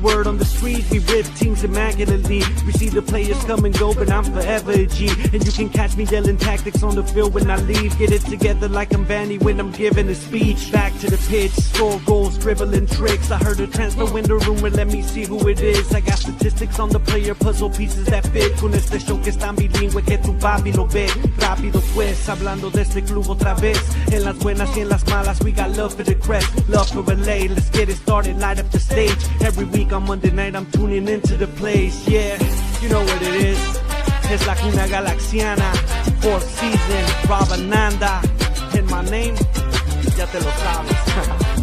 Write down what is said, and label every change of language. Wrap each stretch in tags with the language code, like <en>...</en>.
<en>Word on the street, we rip teams immaculately. We see the players come and go, but I'm forever a G. And you can catch me yelling tactics on the field when I leave. Get it together like I'm Vanney when I'm giving a speech. Back to the pitch, score goals, dribbling tricks. I heard a transfer window rumor, let me see who it is. I got statistics on the player, puzzle pieces that fit.</en> <es>Con este show que es tan bilingüe que tu papi lo ve. Rápido pues, hablando de este club otra vez. En las buenas y en las malas,</es> <en>we got love for the crest, love for LA. Let's get it started, light up the stage. Every week on Monday night I'm tuning into the place. Yeah, you know what it is. Es la Cuna Galaxiana, 4th season, Rob Ananda. And my name,</en> <es>ya te lo sabes.</es>